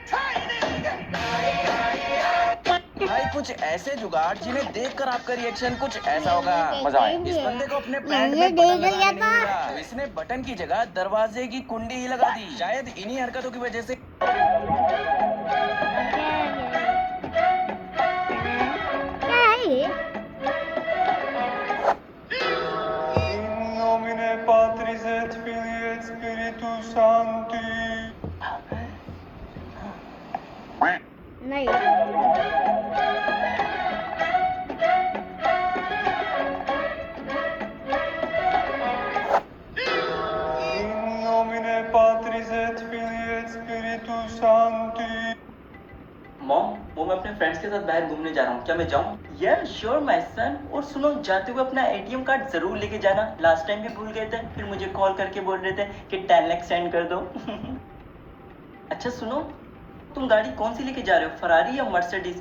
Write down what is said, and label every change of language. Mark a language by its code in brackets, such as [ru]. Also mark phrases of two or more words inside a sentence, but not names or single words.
[hi] भाई कुछ ऐसे जुगाड़ जिन्हें देखकर आपका रिएक्शन कुछ ऐसा होगा। मजा आया। इस बंदे को अपने पैंट में बटन लगाने नहीं मिला, तो इसने बटन की जगह दरवाजे की कुंडी ही लगा दी। शायद इन्हीं हरकतों की वजह से क्या है ये [la] In nomine Patris et Filii et Spiritus Sancti. [hi] नहीं [la] In nomine Patris et Filii et Spiritus Sancti. [hi] मॉम वो मैं अपने फ्रेंड्स के साथ बाहर घूमने जा रहा हूँ, क्या मैं जाऊँ? यार [en] sure my son. [hi] और सुनो, जाते हुए अपना एटीएम कार्ड जरूर लेके जाना। [en] last time [hi] भी भूल गए थे, फिर मुझे कॉल करके बोल रहे थे कि 10 लाख सेंड कर दो। अच्छा सुनो, तुम गाड़ी कौन सी लेके जा रहे हो, फरारी या मर्सिडीज?